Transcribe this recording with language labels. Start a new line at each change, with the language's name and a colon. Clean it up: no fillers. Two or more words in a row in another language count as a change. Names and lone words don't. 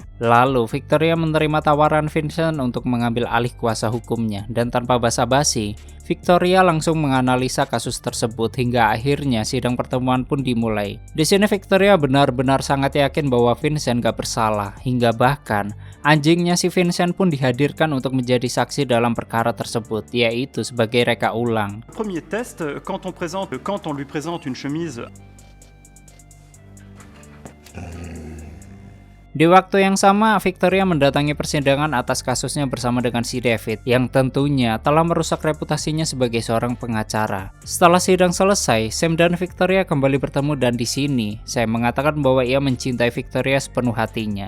Indonesian: Lalu Victoria menerima tawaran Vincent untuk mengambil alih kuasa hukumnya, dan tanpa basa-basi, Victoria langsung menganalisa kasus tersebut hingga akhirnya sidang pertemuan pun dimulai. Di sini Victoria benar-benar sangat yakin bahwa Vincent gak bersalah, hingga bahkan anjingnya si Vincent pun dihadirkan untuk menjadi saksi dalam perkara tersebut, yaitu sebagai reka ulang.
French: Premier test, quand on lui présente une chemise.
Indonesian: Di waktu yang sama, Victoria mendatangi persidangan atas kasusnya bersama dengan si David, yang tentunya telah merusak reputasinya sebagai seorang pengacara. Setelah sidang selesai, Sam dan Victoria kembali bertemu dan di sini, Sam mengatakan bahwa ia mencintai Victoria sepenuh hatinya.